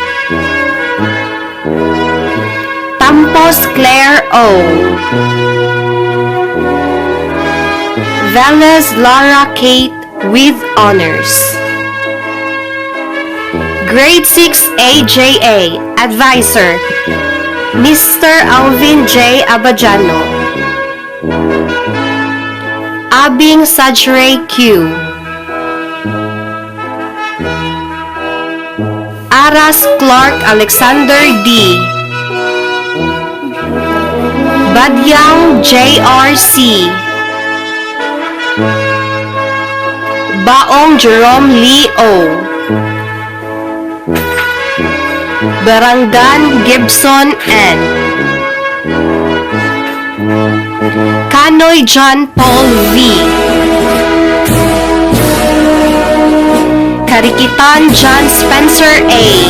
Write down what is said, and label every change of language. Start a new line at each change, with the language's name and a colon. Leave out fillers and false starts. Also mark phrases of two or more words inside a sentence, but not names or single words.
English: Tampos Claire O. Velez Laura Kate with honors. Grade 6 AJA Advisor Mr. Alvin J. Abajano. Abing Sajray Q. Aras Clark Alexander D. Badyang JRC. Baong Jerome Lee O. Barangdan Gibson N. Kanoy John Paul V. Karikitan John Spencer A.